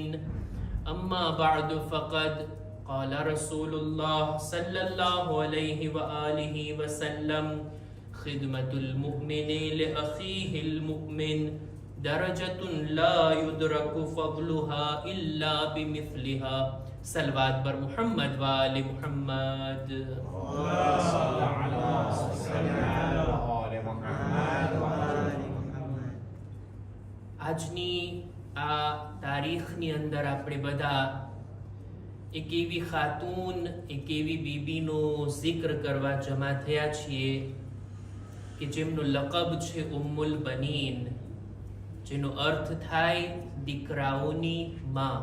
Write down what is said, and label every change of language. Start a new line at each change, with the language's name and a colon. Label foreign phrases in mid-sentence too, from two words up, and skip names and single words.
Arabic: أما بعد فقد قال رسول الله صلى الله عليه وآله وسلم خدمة المؤمن لأخيه المؤمن درجة لا يدرك فضلها إلا بمثلها.
Persian: صلوات بر محمد و آل محمد.
Gujarati: આજની આ તારીખની અંદર આપણે બધા એક એવી ખાતૂન, એક એવી બીબીનો જિક્ર કરવા જમા થયા છીએ કે જેમનો લકબ છે ઉમ્મુલ બનીન, જેનો અર્થ થાય દીકરાઓની માં।